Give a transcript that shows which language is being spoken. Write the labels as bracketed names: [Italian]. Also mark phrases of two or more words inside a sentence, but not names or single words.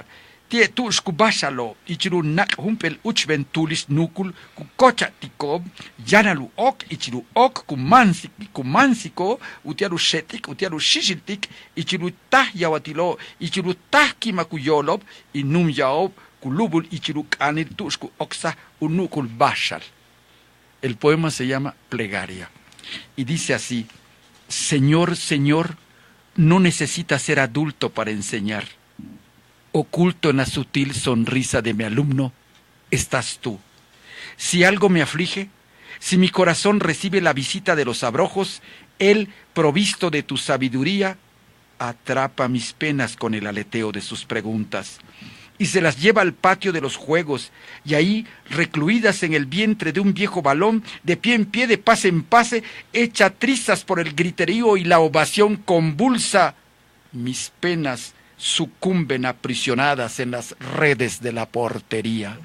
[Tzeltal] Tie tush kubashalo, ichiru nak humpel uchventulis nukul, kukocha tikob, yanalu ok, ichiru ok, kumansiko, utiaru shetik, utiaru shishiltik, ichiru tah yawatilo, ichiru tah kimakuyolob, inum yaob, kulubul, ichiru kanil tushku oksa, unukul bashal. [Spanish] El poema se llama Plegaria y dice así: Señor, Señor, no necesitas ser adulto para enseñar. Oculto en la sutil sonrisa de mi alumno, estás tú. Si algo me aflige, si mi corazón recibe la visita de los abrojos, él, provisto de tu sabiduría, atrapa mis penas con el aleteo de sus preguntas y se las lleva al patio de los juegos, y ahí, recluidas en el vientre de un viejo balón, de pie en pie, de pase en pase, echa trizas por el griterío y la ovación convulsa, mis penas sucumben aprisionadas en las redes de la portería.